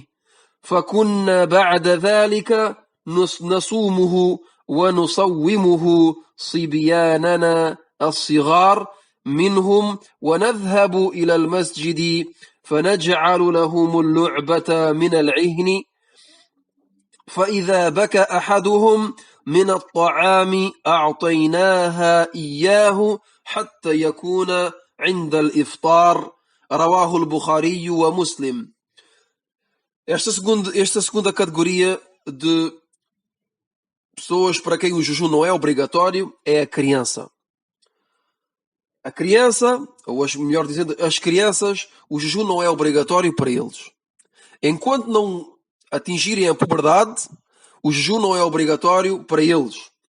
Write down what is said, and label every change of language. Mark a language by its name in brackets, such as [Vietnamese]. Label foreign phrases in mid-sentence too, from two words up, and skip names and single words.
[Arabic] فكنا بعد ذلك نصومه ونصومه صبياننا الصغار منهم، ونذهب إلى المسجد فنجعل لهم اللعبة من العهن، فإذا بكى أحدهم من الطعام أعطيناها إياه حتى يكون عند الإفطار. رواه البخاري ومسلم. [Portuguese] Esta segunda categoria de pessoas para quem o jejum não é obrigatório é a criança. A criança, ou melhor dizendo, as crianças, o jejum não é obrigatório para eles. Enquanto não atingirem a puberdade, o jejum não é obrigatório para eles.